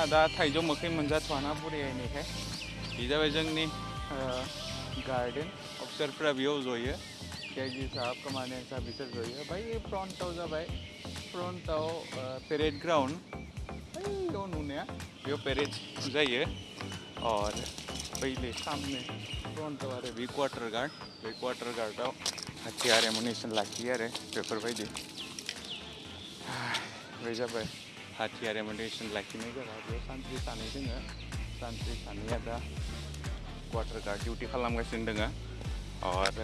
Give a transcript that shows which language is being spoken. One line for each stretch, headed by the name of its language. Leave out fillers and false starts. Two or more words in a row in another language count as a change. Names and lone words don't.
Bodo: दा थाइजौ मोखै मोनजाथ'वाना बुरैनायखाय बे जाबाय जोंनि गार्डेन अफिसारफ्रा बेयाव जयो केजि साहब कमान्डेन्ट साहब बिसोर जयो बै फ्रन्टआव जाबाय फ्रन्टआव
English: parade ground
Bodo: बैयाव नुनाया बेयाव पेरेड जायो
Hindi: और बैले सामने
Bodo: फ्रन्टआव आरो बे
English: quarter guardav
Bodo: हाथियार एमुनिसन लाखियो आरो बेफोरबायदि बे जाबाय हाथियार एमुनिसन लाखिनाय जायगा बेयाव सानथ्रि सानै दङ सानथ्रि सानैया दा
English: quarter guard duty
Bodo: खालामगासिनो दङ और